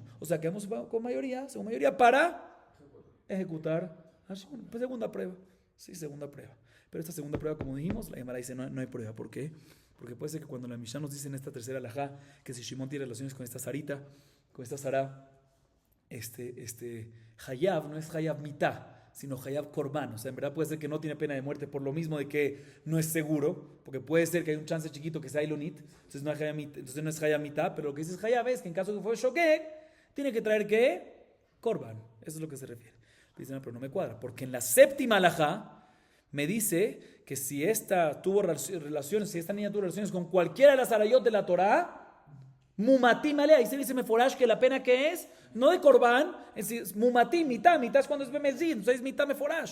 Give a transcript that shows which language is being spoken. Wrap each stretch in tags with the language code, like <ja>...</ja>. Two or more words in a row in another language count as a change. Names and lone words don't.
<es>O sea, que vamos con mayoría, según mayoría, para ejecutar a Shimón. Pues segunda prueba. Sí, segunda prueba. Pero esta segunda prueba, como dijimos, la Gemara dice no hay prueba. ¿Por qué? Porque puede ser que cuando la Mishnah nos dice en esta tercera alajá que si Shimón tiene relaciones con esta Sarita, con esta Sará, Hayav no es</es> <he>חייב מיתה,</he> <es>sino</es> <he>חייב קרבן.</he> <es>O sea, en verdad puede ser que no tiene pena de muerte por lo mismo de que no es seguro, porque puede ser que hay un chance chiquito que sea Ilonit, entonces no es</es> <he>חייב מיתה,</he> <es>pero lo que dice Hayav es que en caso que fue Shogeg, tiene que traer ¿qué? Korban. Eso es lo que se refiere. Dicen, pero no me cuadra, porque en la séptima alajá me dice que si esta tuvo relaciones, si esta niña tuvo relaciones con cualquiera de las arayot de la Torah,</es> <he>מומתים עליה,</he> <es>ahí se dice meforash que la pena que es, no de korban, es mumatim, mitad es cuando es bemezid, entonces es</es> <he>מיתה מפורש.</he>